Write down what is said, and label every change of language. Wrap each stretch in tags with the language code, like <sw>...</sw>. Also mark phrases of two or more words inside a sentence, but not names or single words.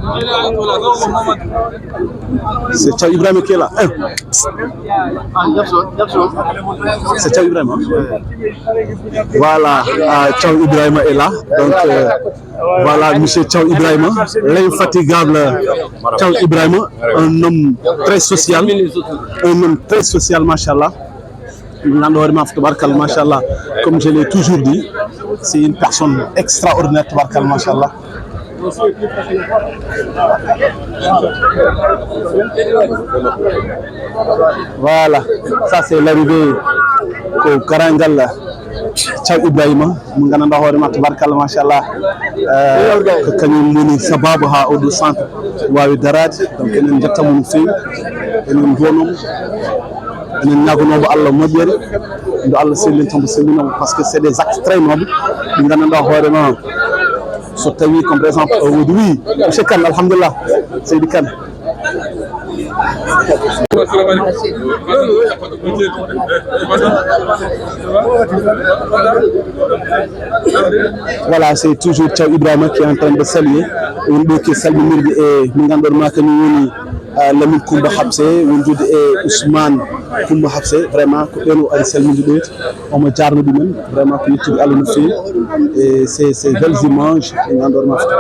<fr>c'est Thiaw Ibrahima qui est là c'est Thiaw Ibrahima voilà Thiaw Ibrahima est là donc voilà monsieur Thiaw Ibrahima l'infatigable Thiaw Ibrahima un homme très social</fr> <ar>ما شاء الله ما شاء الله</ar> <fr>comme je l'ai toujours dit c'est une personne extraordinaire</fr> <ar>تبارك ما شاء الله</ar> <fr>voilà ça c'est l'arrivée au Karangal Thiaw Ibrahima</fr> <ff>mu gandanɗa hoorema</ff> <ar>تبارك الله ما شاء الله</ar> <fr>ko</fr> <ff>kañum woni sababu ha oɗo centre wawi darade donc enen jettamo no fewi enen donnomo enen ñagonomo Allah moƴƴere ndo Allah sellintomo sellinamo</ff> <fr>parce que c'est des actes très nobles</fr> <ff>ɗi gandanɗa hoorema so tawi</ff> <fr>comme par exemple</fr> <ff>woodi</ff> <fr>oui monsieur</fr> <ff>Kane alhamdulillah Seydi Kane</ff> <fr>voilà c'est toujours Thiaw Ibrahima qui est en train de saluer</fr> <ff>wonɓe ke salminirde e min ganduɗa kañum woni Lamine Coumba Habse wondude e Ousmane Coumba Habse vraiment ko ɓen o ari salminde ɗoyti omo jarno ɗumen vraiment ko yettude Allah no fewi</ff> <fr>et ces belles images</fr> <ff>ɗe ganduɗa</ff>